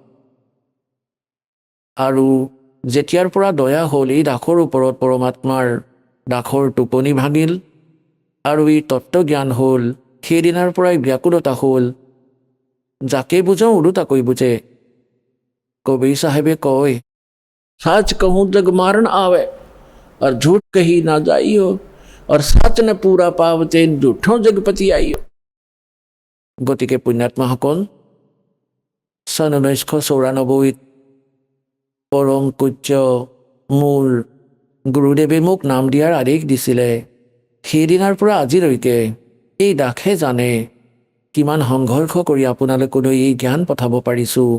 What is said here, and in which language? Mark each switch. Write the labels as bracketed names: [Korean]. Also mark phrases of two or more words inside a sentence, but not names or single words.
[Assamese] আৰু যেতিয়াৰ পৰা দয়া হ'ল এই দাসৰ ওপৰত পৰমাত্মাৰ, দাসৰ টোপনি ভাঙিল আৰু ই তত্ত্বজ্ঞান হ'ল, সেইদিনাৰ পৰাই ব্যাকুলতা হ'ল। যাকে বুজাওঁ ওলোটাকৈ বুজে। কবিৰ চাহেবে কয়, [Hindi] सच कहूँ जग मारन आवे और झूठ कही ना जाइयो, और सच ने पूरा पावते झूठों जगपति आइयो। [Assamese] গতিকে পুণ্যাত্মাসকল, চন 1994 পৰম পূজ্য মোৰ গুৰুদেৱে মোক নাম দিয়াৰ আদেশ দিছিলে। সেইদিনাৰ পৰা আজিলৈকে এই দাসে জানে কিমান সংঘৰ্ষ কৰি আপোনালোকলৈ এই জ্ঞান পঠাব পাৰিছোঁ।